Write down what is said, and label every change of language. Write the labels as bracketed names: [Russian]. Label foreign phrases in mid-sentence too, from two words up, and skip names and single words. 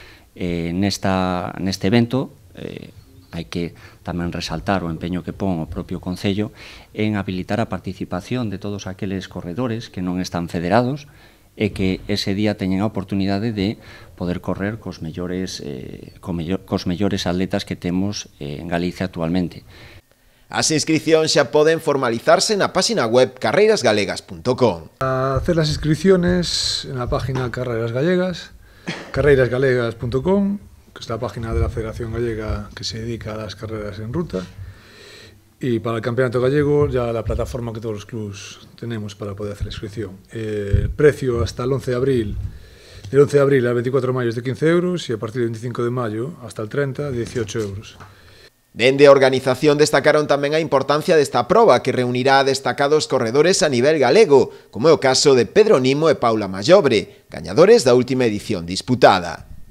[Galician] Neste evento hai que tamén resaltar o empeño que pon o propio Concello en habilitar a participación de todos aqueles corredores que non están federados e que ese día teñen a oportunidade de poder correr cos mellores atletas que temos en Galicia actualmente. As inscripcións xa poden formalizarse na página web carreirasgalegas.com. [Spanish] Hacer las inscripciones en la página Carreras Gallegas, carreirasgalegas.com, que es la página de la Federación Gallega que se dedica a las carreras en ruta, y para el Campeonato Gallego ya la plataforma que todos los clubes tenemos para poder hacer la inscripción. El precio hasta el 11 de abril, del 11 de abril al 24 de mayo es de 15 euros y a partir del 25 de mayo hasta el 30 de 18 euros. [Galician] Dende a organización destacaron tamén a importancia desta proba que reunirá a destacados corredores a nivel galego, como é o caso de Pedro Nimo e Paula Mallobre, gañadores da última edición disputada.